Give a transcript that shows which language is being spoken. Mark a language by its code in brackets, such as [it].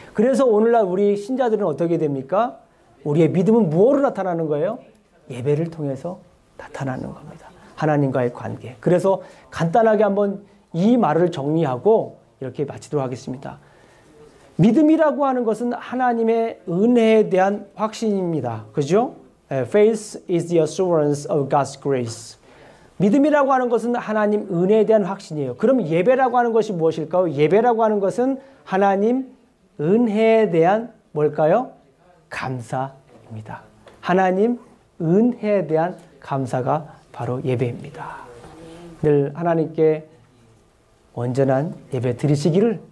[ko] 그래서 오늘날 우리 신자들은 어떻게 됩니까? 우리의 믿음은 무엇으로 나타나는 거예요? 예배를 통해서 나타나는 겁니다. 하나님과의 관계. 그래서 간단하게 한번 이 말을 정리하고 이렇게 마치도록 하겠습니다. 믿음이라고 하는 것은 하나님의 은혜에 대한 확신입니다. 그죠? [en] Faith is the assurance of God's grace. [ko] 믿음이라고 하는 것은 하나님 은혜에 대한 확신이에요. 그럼 예배라고 하는 것이 무엇일까요? 예배라고 하는 것은 하나님 은혜에 대한 뭘까요? 감사입니다. 하나님 은혜에 대한 감사가 바로 예배입니다. 늘 하나님께 온전한 예배 드리시기를